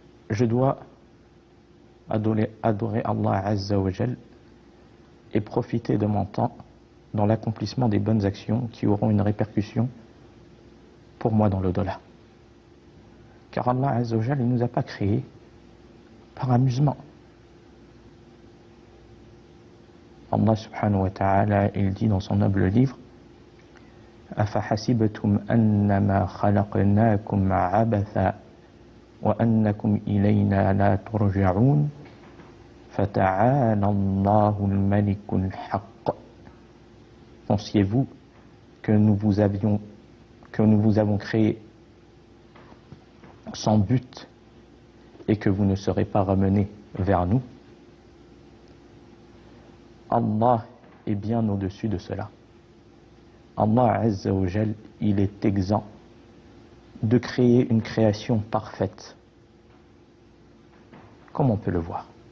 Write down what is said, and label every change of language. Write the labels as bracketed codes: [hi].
[fr] Je dois adorer Allah Azza wa Jal et profiter de mon temps dans l'accomplissement des bonnes actions qui auront une répercussion pour moi dans l'au-delà. Car Allah Azza wa Jal, il ne nous a pas créés par amusement. [ar] Allah subhanahu wa ta'ala, [fr] il dit dans son noble livre: [ar] أَفَحَسِبْتُمْ أَنَّمَا خَلَقْنَاكُمْ عَبَثًا وَأَنَّكُمْ إِلَيْنَا لَا تُرْجَعُونَ فَتَعَالَى اللَّهُ الْمَلِكُ الْحَقُّ. [fr] Pensiez-vous que nous vous avons créé sans but et que vous ne serez pas ramenés vers nous? Allah est bien au-dessus de cela. Allah Azza wa Jal, il est exempt de créer une création parfaite, comme on peut le voir.